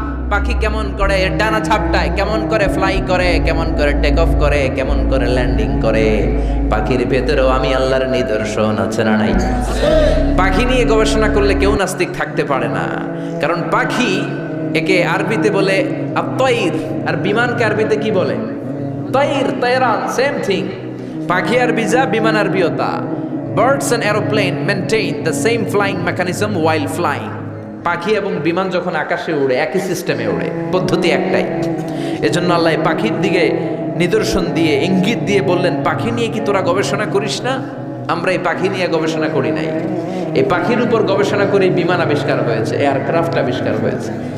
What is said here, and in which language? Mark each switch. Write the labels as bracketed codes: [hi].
[bn] পাখি কেমন করে ডানা ঝাপটায়, কেমন করে ফ্লাই করে, কেমন করে টেক অফ করে, কেমন করে ল্যান্ডিং করে। পাখির ভেতরেও আমি আল্লাহর নিদর্শন আছে না নাই? পাখি নিয়ে গবেষণা করলে কেউ নাস্তিক থাকতে পারে না, কারণ পাখি একে আরবিতে বলে আত-তায়র, আর বিমানকে আরবিতে কি বলে? তায়র, তায়রান, সেম থিং। পাখি আরবি যা, বিমান আরবিও তা। [en] Birds and aeroplane maintain the same flying mechanism while flying. [bn] পাখি এবং বিমান যখন আকাশে উড়ে একই সিস্টেমে উড়ে, পদ্ধতি একটাই। এজন্য আল্লাহ পাখির দিকে নিদর্শন দিয়ে ইঙ্গিত দিয়ে বললেন, পাখি নিয়ে কি তোরা গবেষণা করিস না? আমরা এই পাখি নিয়ে গবেষণা করি নাই, এই পাখির উপর গবেষণা করে বিমান আবিষ্কার হয়েছে, এয়ারক্রাফট আবিষ্কার হয়েছে।